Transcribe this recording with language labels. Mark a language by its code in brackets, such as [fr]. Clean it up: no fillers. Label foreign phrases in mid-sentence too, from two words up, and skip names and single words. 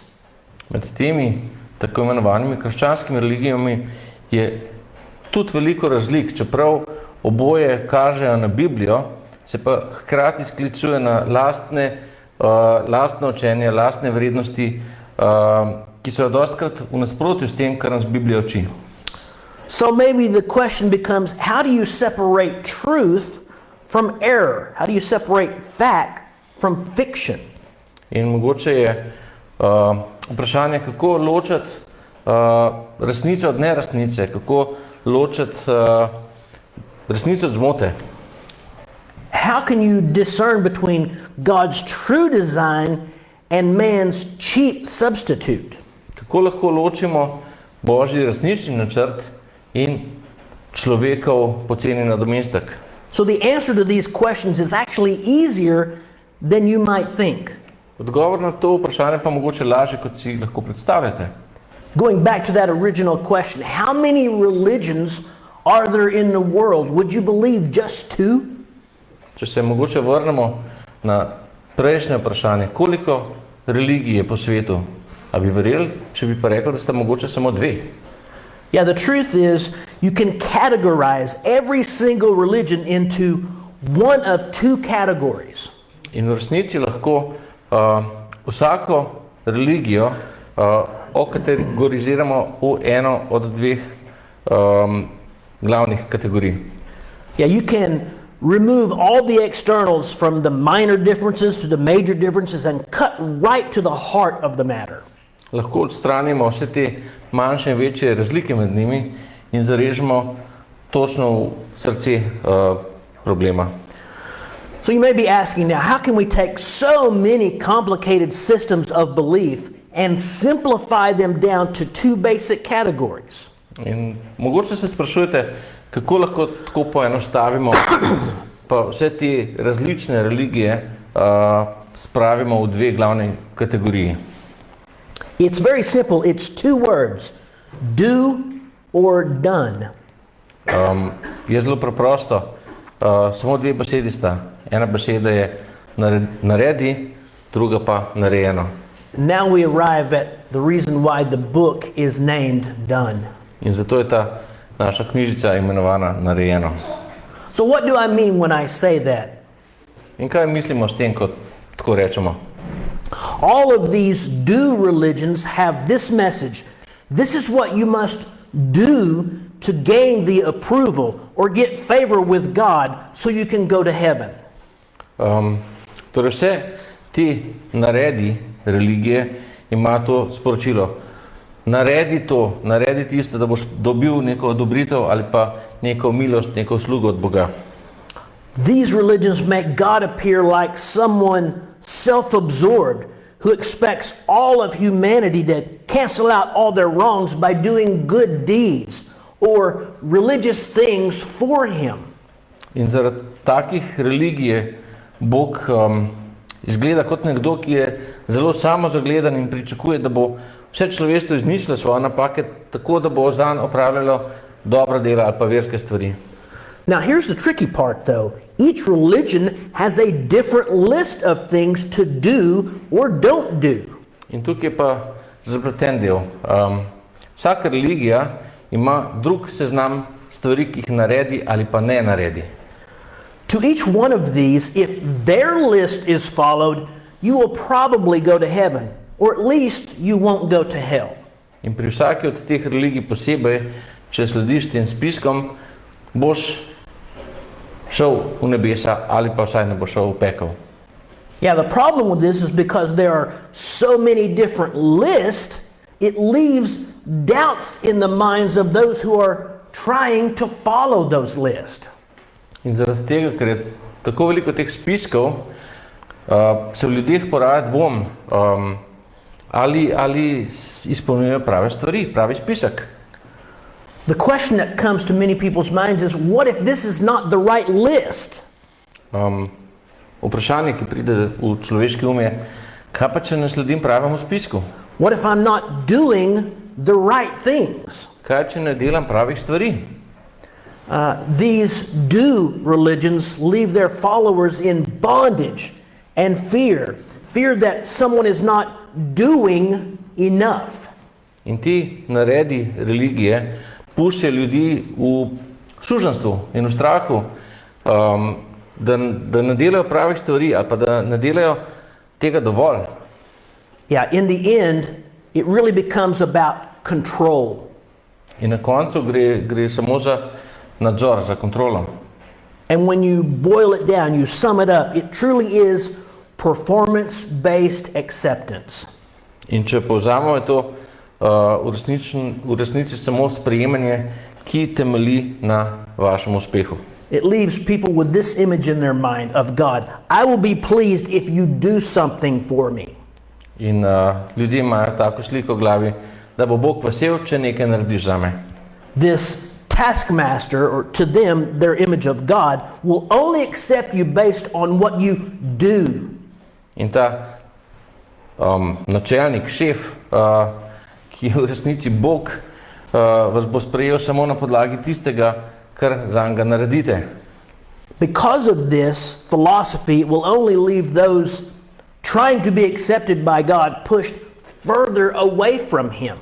[sl] Med temi tako imenovanimi krščanskimi religijami je tudi veliko razlik, čeprav oboje kažejo na Biblijo, se pa hkrati sklicuje na lastno učenje, lastne vrednosti, ki so dostikrat v nasprotju s tem, kar nas Biblija uči. [en] So maybe the question becomes, how do you separate truth from error? How do you separate fact from fiction? [sl] In mogoče je vprašanje, kako ločiti resnico od neresnice, kako ločiti resnico od zmote. [en] How can you discern between God's true design and man's cheap substitute? [sl] Kako lahko ločimo Božji resnični načrt in človekov poceni nadomestek? [en] So the answer to these questions is actually easier than you might think. [sl] Odgovor na to vprašanje pa mogoče lažje, kot si lahko predstavljate. [en] Going back to that original question, how many religions are there in the world? Would you believe just 2? [sl] Če se mogoče vrnemo na prejšnje vprašanje, koliko religij je po svetu? A bi verjeli, če bi pa rekli, da sta mogoče samo 2? [en] Yeah, the truth is you can categorize every single religion into one of 2 categories. [sl] In v resnici lahko vsako religijo okategoriziramo v eno od 2 glavnih kategorij. [en] Yeah, you can remove all the externals from the minor differences to the major differences and cut right to the heart of the matter. [sl] Lahko odstranimo vse te manjše in večje razlike med njimi in zarežemo točno v srce problema. [en] So you may be asking now, how can we take so many complicated systems of belief and simplify them down to 2 basic categories? [sl] In mogoče se sprašujete, kako lahko tako poenostavimo pa vse te različne religije spravimo v 2 glavne kategoriji. [en] It's very simple. It's 2 words, do or done. [sl] Je zelo preprosto. Samo 2 besedi sta. Ena beseda je naredi, druga pa narejeno. [en] Now we arrive at the reason why the book is named Done. [sl] In zato je ta naša knjižica imenovana Narejeno. [en] So what do I mean when I say that? [sl] In kaj mislimo s tem, ko tako rečemo? [en] All of these do religions have this message. This is what you must do to gain the approval or get favor with God so you can go to heaven. [sl] Torej vse ti naredi religije ima to sporočilo. Naredi tisto, da boš dobil neko odobritev ali pa neko milost, neko uslugo od Boga. [en] These religions make God appear like someone self-absorbed, who expects all of humanity to cancel out all their wrongs by doing good deeds or religious things for him. [sl] In zaradi takih religij je Bog izgleda kot nekdo, ki je zelo samozagledan in pričakuje, da bo vse človeštvo izmislilo svoje napake tako, da bo zanj opravljalo dobra dela ali pa verske stvari. [en] Now here's the tricky part though. Each religion has a different list of things to do or don't do. [sl] In tukaj je pa zapleten del. Vsaka religija ima drug seznam stvari, ki jih naredi ali pa ne naredi. [en] To each one of these, if their list is followed, you will probably go to heaven, or at least you won't go to hell. [sl] In pri vsaki od teh religij posebej, če slediš tem spiskom, boš šel v nebesa ali pa vsaj ne boš šel v pekel. [en] Yeah, the problem with this is because there are so many different lists, it leaves doubts in the minds of those who are trying to follow those lists. [sl] In zaradi tega, ker je tako veliko teh spiskov, se v ljudeh poraja dvom, ali izpolnjujejo prave stvari, pravi spisek. [en] The question that comes to many people's minds is, what if this is not the right list? [sl] Vprašanje, ki pride v človeški um je, kaj pa če ne sledim pravemu spisku? [en] What if I'm not doing the right things? [sl] Kaj če ne delam pravih stvari? [en] These do religions leave their followers in bondage and fear that someone is not doing enough. [sl] In ti naredi religije puščajo ljudi v suženjstvu in v strahu, da ne delajo pravih stvari ali pa da ne delajo tega dovolj. [en] Yeah, in the end, it really becomes about control. [sl] In na koncu gre samo za nadzor, za kontrolo. [en] And when you boil it down, you sum it up, it truly is performance-based acceptance. [sl] In če povzamemo, je to v resnici samo sprejemanje, ki temelji na vašem uspehu. [en] It leaves people with this image in their mind of God. I will be pleased if you do something for me. [sl] In ljudje imajo tako sliko v glavi, da bo Bog vesel, če nekaj narediš zame. [en] This taskmaster, or to them, their image of God, will only accept you based on what you do. [sl] In ta načelnik, šef, ki je v resnici Bog, vas bo sprejel samo na podlagi tistega, kar zanj naredite. [en] Because of this philosophy, it will only leave those trying to be accepted by God pushed further away from Him.